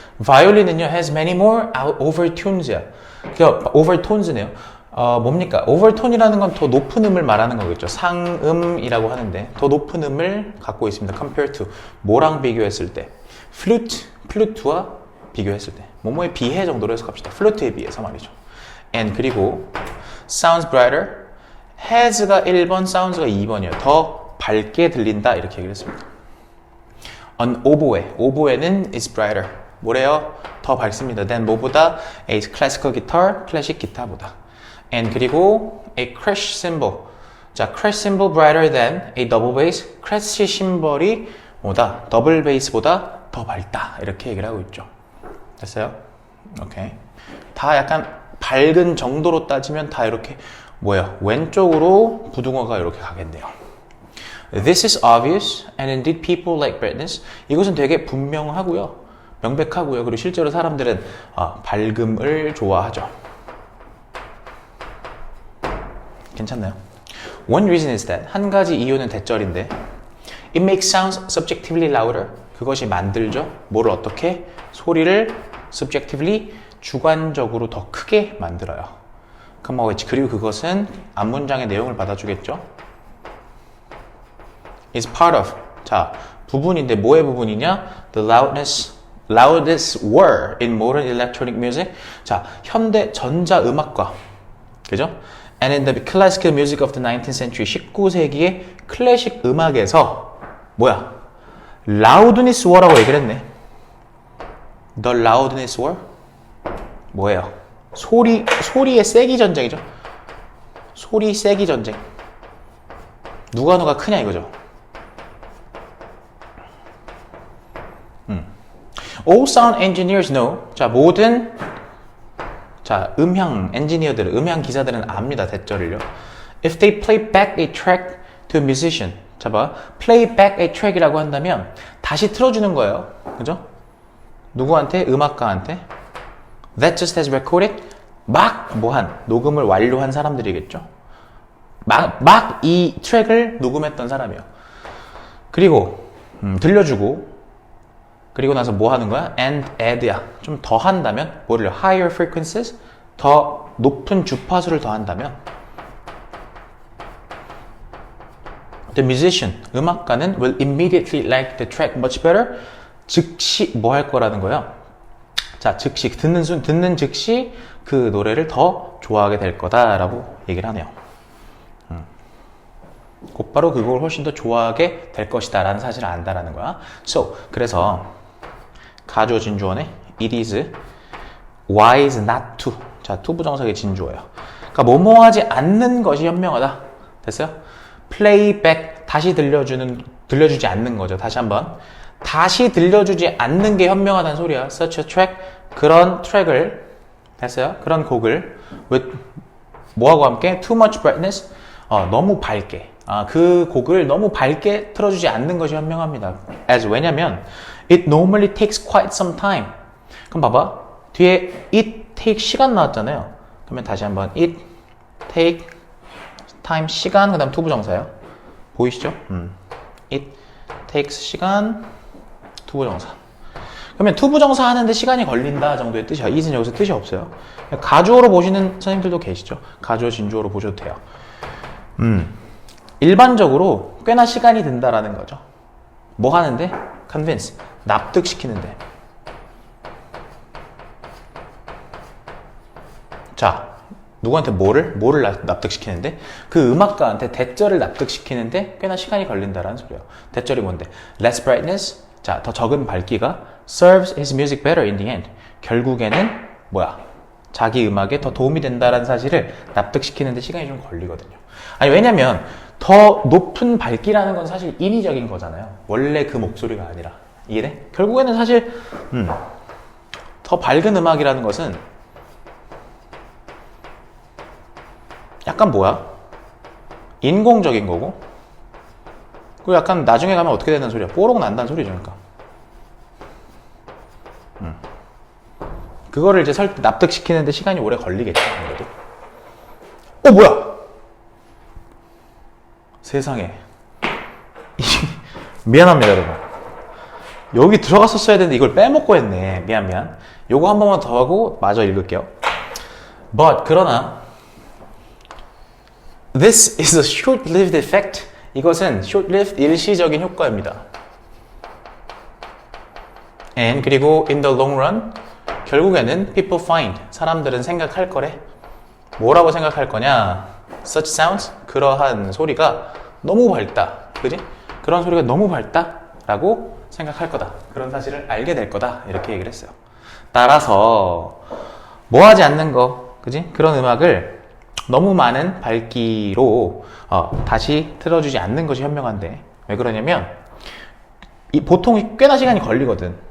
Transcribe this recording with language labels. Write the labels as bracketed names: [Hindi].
[Korean] 바이올린은요 [English] has many more overtones야. [Korean] 그러니까 overtones네요. 뭡니까? overtone이라는 건 더 높은 음을 말하는 거겠죠. 상음이라고 하는데 더 높은 음을 갖고 있습니다. [English] compared to [Korean] 뭐랑 비교했을 때? 플루트와 비교했을 때. 뭐뭐에 비해 정도로 해석합시다. 플루트에 비해서 말이죠. [English] and [Korean] 그리고 [English] sounds brighter. [Korean] has가 1번, sounds가 2번이에요. 더 밝게 들린다 이렇게 얘기를 했습니다. [English] an oboe. oboe는 is brighter. [Korean] 뭐래요? 더 밝습니다. [English] than [Korean] 뭐보다? [English] a classical guitar, [Korean] 클래식 기타보다. [English] and [Korean] 그리고 [English] a crash cymbal. 자, crash cymbal brighter than a double bass. [Korean] crash 심벌이 뭐다? 더블 베이스보다 더 밝다. 이렇게 얘기를 하고 있죠. 됐어요? 오케이. 다 약간 밝은 정도로 따지면 다 이렇게 뭐예요? 왼쪽으로 부등호가 이렇게 가겠네요. [English] This is obvious and indeed people like brightness. [Korean] 이것은 되게 분명하고요. 명백하고요. 그리고 실제로 사람들은 밝음을 좋아하죠. 괜찮나요? [English] One reason is that [Korean] 한 가지 이유는 대절인데 [English] It makes sounds subjectively louder. [Korean] 그것이 만들죠. 뭐를 어떻게? 소리를 subjectively 주관적으로 더 크게 만들어요. 그리고 그것은 앞문장의 내용을 받아주겠죠. [English] is part of. [Korean] 자, 부분인데 뭐의 부분이냐? [English] The loudest were in modern electronic music. [Korean] 자, 현대 전자음악과. 그죠? [English] And in the classical music of the 19th century. [Korean] 19세기의 클래식 음악에서 뭐야? loudness war라고 얘기를 했네. [English] The loudness war? [Korean] 뭐예요? 소리의 세기 전쟁이죠. 소리 세기 전쟁. 누가 크냐 이거죠. [English] All sound engineers know. [Korean] 자, 모든 음향 엔지니어들은, 음향 기사들은 압니다. 대절을요. [English] If they play back a track to a musician. [Korean] 자, 봐. [English] play back a track이라고 [Korean] 한다면 다시 틀어주는 거예요. 그죠? 누구한테? 음악가한테. [English] That just has recorded. [Korean] 녹음을 완료한 사람들이겠죠. 막 이 트랙을 녹음했던 사람이에요. 그리고 들려주고 그리고 나서 뭐 하는 거야? [English] and add야. [Korean] 좀 더 한다면 뭐를 [English] higher frequencies [Korean] 더 높은 주파수를 더 한다면 [English] the musician [Korean] 음악가는 [English] will immediately like the track much better. [Korean] 즉시 뭐 할 거라는 거예요? 자, 즉시 듣는 즉시 그 노래를 더 좋아하게 될 거다라고 얘기를 하네요. 곧바로 그걸 훨씬 더 좋아하게 될 것이다 라는 사실을 안다라는 거야. So, 그래서 가주어 진주어네. [English] It is wise not to. [Korean] 자, to 부정사의 진주어예요. 그러니까 뭐뭐 하지 않는 것이 현명하다. 됐어요? play back. 다시 들려주지 않는 거죠. 다시 한번. 다시 들려주지 않는 게 현명하다는 소리야. [English] such a track. [Korean] 그런 트랙을 됐어요? 그런 곡을 with 뭐하고 함께? [English] too much brightness. [Korean] 너무 밝게. 그 곡을 너무 밝게 틀어주지 않는 것이 현명합니다. [English] as [Korean] 왜냐면 [English] it normally takes quite some time. [Korean] 그럼 봐봐. 뒤에 it take 시간 나왔잖아요. 그러면 다시 한번 it take time 시간 그 다음 to 부정사예요. 보이시죠? it takes 시간 to 부정사. 그러면 to 부정사 하는데 시간이 걸린다 정도의 뜻이야. it은 여기서 뜻이 없어요. 가주어로 보시는 선생님들도 계시죠. 가주어 진주어로 보셔도 돼요. 일반적으로 꽤나 시간이 든다라는 거죠. 뭐 하는데? convince. 납득시키는데. 자, 누구한테 뭐를 납득시키는데? 그 음악가한테 대절을 납득시키는데 꽤나 시간이 걸린다라는 소리예요. 대절이 뭔데? [English] less brightness. 자, [Korean] 더 적은 밝기가 [English] serves his music better in the end. [Korean] 결국에는 뭐야? 자기 음악에 더 도움이 된다라는 사실을 납득시키는데 시간이 좀 걸리거든요. 아니, 왜냐면 더 높은 밝기라는 건 사실 인위적인 거잖아요. 원래 그 목소리가 아니라. 이해돼? 결국에는 사실 더 밝은 음악이라는 것은 약간 뭐야? 인공적인 거고 그리고 약간 나중에 가면 어떻게 되는 소리야? 뽀록 난다는 소리죠. 그러니까. 그거를 이제 납득시키는데 시간이 오래 걸리겠죠, 아무래도. 뭐야? 세상에. 미안합니다, 여러분. 여기 들어갔었어야 되는데 이걸 빼먹고 했네. 미안. 요거 한 번만 더 하고 마저 읽을게요. [English] But, [Korean] 그러나 [English] This is a short-lived effect. [Korean] 이것은 short-lived, 일시적인 효과입니다. [English] And, [Korean] 그리고 [English] in the long run, [Korean] 결국에는 [English] people find, [Korean] 사람들은 생각할 거래. 뭐라고 생각할 거냐? [English] Such sounds, [Korean] 그러한 소리가 너무 밝다. 그지? 그런 소리가 너무 밝다 라고 생각할 거다. 그런 사실을 알게 될 거다. 이렇게 얘기를 했어요. 따라서 뭐 하지 않는 거, 그지? 그런 음악을 너무 많은 밝기로 다시 틀어주지 않는 것이 현명한데, 왜 그러냐면 보통 꽤나 시간이 걸리거든.